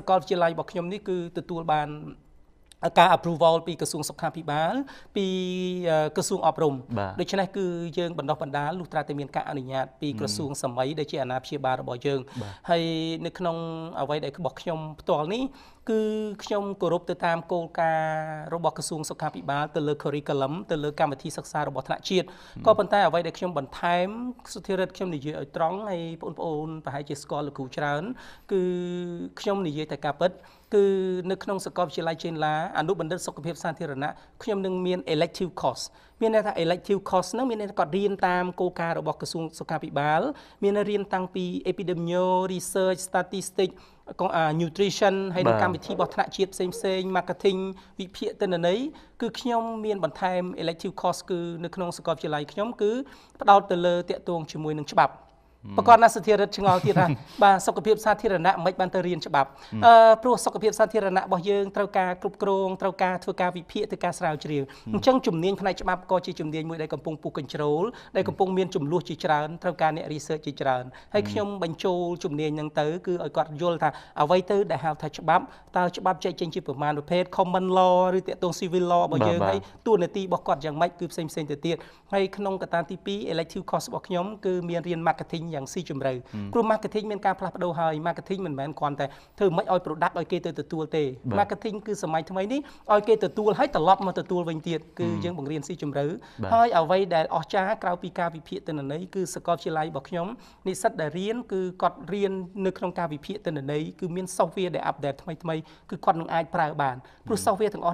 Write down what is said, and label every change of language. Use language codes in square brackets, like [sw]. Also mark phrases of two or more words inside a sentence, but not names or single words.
[km] កលវិទ្យាល័យរបស់ខ្ញុំនេះគឺទទួលបានការ approval ពីក្រសួងសុខាភិបាលពីក្រសួងអប់រំដូច្នេះគឺយើងបណ្ដុះបណ្ដាលលុះត្រាតែមានការអនុញ្ញាតពីក្រសួងសម័យដែលជាអាណាព្យាបាលរបស់យើងហើយនៅក្នុងអ្វីដែលរបស់ខ្ញុំផ្ទាល់នេះគឺខ្ញុំគោរពទៅតាមគោលការណ៍របស់ក្រសួងសុខាភិបាលទៅលើ curriculum ទៅលើកម្មវិធីសិក្សារបស់ថ្នាក់ជាតិក៏ប៉ុន្តែអ្វីដែលខ្ញុំបន្ថែម សុធារិតខ្ញុំនិយាយឲ្យត្រង់ហើយបងប្អូនប្រហែលជាស្គាល់លោកគ្រូច្រើនគឺខ្ញុំនិយាយតែការពិតគឺនៅក្នុងសាកលវិទ្យាល័យចេនឡាអនុបណ្ឌិតសុខភាព សាធារណៈខ្ញុំនឹងមាន [en] elective course [km] មានន័យថា [en] elective course [km] ហ្នឹងមានន័យថាគាត់រៀនតាមគោលការណ៍របស់ក្រសួងសុខាភិបាលមានរៀនតាំងពី [en] epidemiology research statistics nutrition [km] ហើយនឹងកម្មវិធីរបស់ថ្នាក់ជាតិផ្សេង marketing វិភាគទិន្នន័យគឺខ្ញុំមានបន្ថែម [en] elective course [km] គឺនៅក្នុងសាកលវិទ្យាល័យខ្ញុំគឺផ្ដោតទៅលើតាក់ទងជាមួយនឹងច្បាប់ប្រកបណាស់សធារិតឆ្ងល់ទៀតថាបាទសុខភាពសាធារណៈមិនបានទៅរៀនច្បាប់ព្រោះសុខភាពសាធារណៈរបស់យើងត្រូវការគ្រប់គ្រងត្រូវ ការធ្វើការវិភាគធ្វើការស្រាវជ្រាវអញ្ចឹងជំនាញផ្នែកច្បាប់ក៏ជាជំនាញមួយដែលកំពុងពុះ control ដែលកំពុងមានចំនួនជាច្រើនត្រូវការអ្នក research ជាច្រើនហើយខ្ញុំបញ្ចូលជំនាញហ្នឹងទៅគឺឲ្យគាត់យល់ថាអ្វីទៅដែលហៅថាច្បាប់តើច្បាប់ចែកចេញជាប្រមាណប្រភេទ [en] common law [km] ឬតាក់ទង [en] civil law [km] របស់យើងហើយតួនាទីរបស់គាត់យ៉ាង ម៉េចគឺផ្សេងទៅទៀតហើយក្នុងកត្តាទី2 [en] elective course [km] របស់ខ្ញុំគឺមានរៀន marketing យ៉ាងស៊ីជម្រៅព្រោះ marketing មានការផ្លាស់ប្ដូរហើយ marketing មិនមែនគ្រាន់តែធ្វើមិនឲ្យ product ឲ្យគេទៅទទួលទេ marketing គឺសម័យថ្មីនេះឲ្យគេទទួលហើយត្រឡប់មកទទួលវិញទៀតគឺយើងបង្រៀនស៊ីជម្រៅហើយអ្វី ដែលអស្ចារ្យក្រៅពីការវិភាគទិន្នន័យគឺសាកលវិទ្យាល័យរបស់ខ្ញុំនិស្សិតដែលរៀនគឺគាត់រៀននៅក្នុងការវិភាគទិន្នន័យគឺមាន software ដែល update ថ្មីគឺគាត់នឹងអាចប្រើបានព្រោះ software ទាំងអស់